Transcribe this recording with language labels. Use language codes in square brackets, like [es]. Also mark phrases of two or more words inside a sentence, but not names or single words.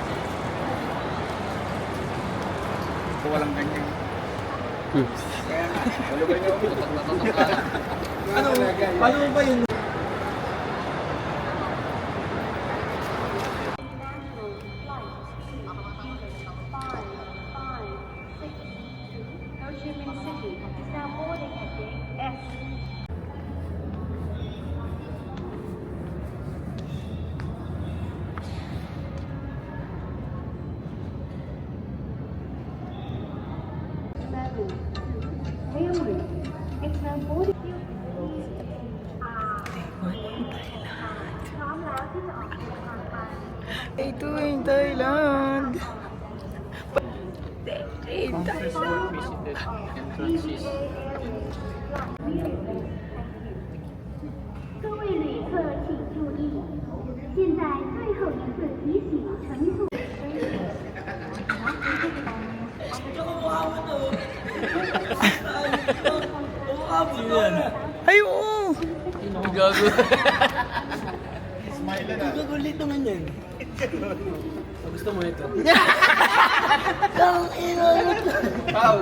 [tl] Kung walang ganyan. Paano ba yun? [en] Ho Chi Minh City is now boarding at gate F. It's now boarding. [th] พร้อมแล้วที่จะออกเดินทางไป [tl] Ito yung Thailand. [en] Entrance is [zh] 各位旅客请注意，现在最后一次提醒乘坐。 [tl] Ay, oo. gago. Gagulit naman yan. Gusto mo ito? Pao.